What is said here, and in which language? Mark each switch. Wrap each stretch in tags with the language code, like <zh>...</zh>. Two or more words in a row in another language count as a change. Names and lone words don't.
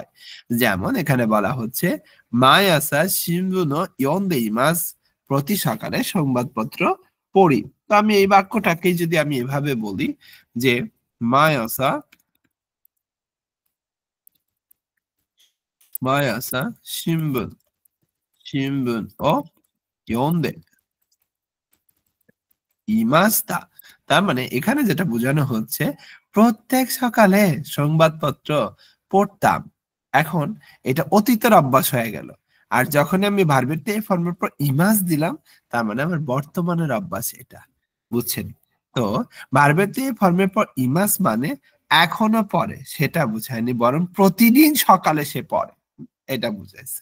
<bn>যেমন এখানে বলা হচ্ছে</bn> <ja>毎朝新聞を読んでいます,</ja> <bn>প্রতি সকালে সংবাদপত্র পড়ি। তো আমি এই বাক্যটাকেই যদি আমি এভাবে বলি যে</bn> <ja>毎朝 毎朝新聞を読んでいました.</ja> <bn>তার মানে এখানে যেটা বোঝানো হচ্ছে প্রত্যেক সকালে সংবাদপত্র পড়তাম। এখন এটা অতীতের অভ্যাস হয়ে গেল। আর যখন আমি ভার্বের তে ফর্মের পর ইমাস দিলাম তার মানে আমার বর্তমানের অভ্যাস এটা। বুঝছেন? তো ভার্বের তে ফর্মের পর ইমাস মানে এখনো পড়ে সেটা বুঝায়নি, বরং প্রতিদিন সকালে সে পড়ে এটা বুঝাইছে।</bn>